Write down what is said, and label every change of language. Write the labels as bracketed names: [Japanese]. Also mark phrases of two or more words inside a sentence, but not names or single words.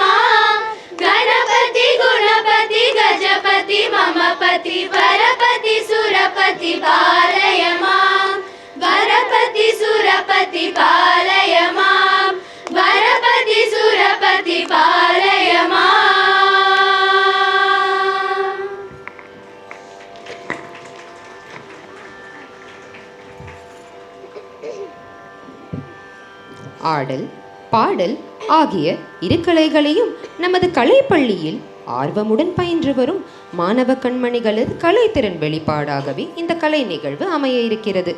[Sanskrit] गणपति गुणपति गजपति ममपति वरपति सुरपति पालय वरपति सुरपति पालय वरपति सुरपति पालय [Tamil] ஆடல் பாடல் ஆகிய இரு கலைகளையும் நமது கலைப்பள்ளியில் ஆர்வமுடன் பயின்று வரும் மாணவ கண்மணிகளது கலைத்திறன் வெளிப்பாடாகவே இந்த கலை நிகழ்வு அமைய இருக்கிறது.